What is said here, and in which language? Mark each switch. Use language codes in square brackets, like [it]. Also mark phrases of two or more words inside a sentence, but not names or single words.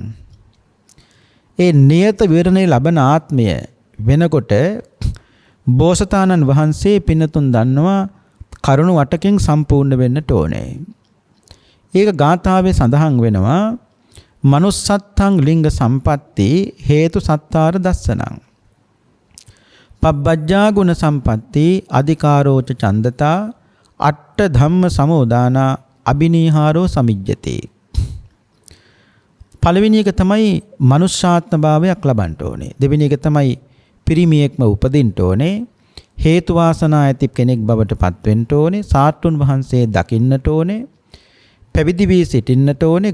[si] ඒ නියත විවරණය ලබන ආත්මය වෙනකොට බෝසතාණන් වහන්සේ පින්නතුන් දන්නවා කරුණු 8කින් සම්පූර්ණ වෙන්නට ඕනේ. ඒක ගාථාවේ සඳහන් වෙනවා [pi] මනුස්සත්තං ලිංග සම්පatti හේතු සත්තාර දස්සනං පබ්බජ්ජා ගුණ සම්පatti අධිකාරෝච ඡන්දතා අට්ඨ ධම්ම සමෝදාන අබිනීහාරෝ සමිජ්ජති. [si] පළවෙනි එක තමයි මනුෂ්‍යාත්ම භාවයක් ලබන්න ඕනේ. දෙවෙනි එක තමයි පිරිමියෙක්ම උපදින්න ඕනේ. හේතු වාසනා ඇති කෙනෙක් බවට පත් වෙන්න ඕනේ. සාට්ටුන් වහන්සේ දකින්නට ඕනේ. පැවිදි වී සිටින්නට ඕනේ.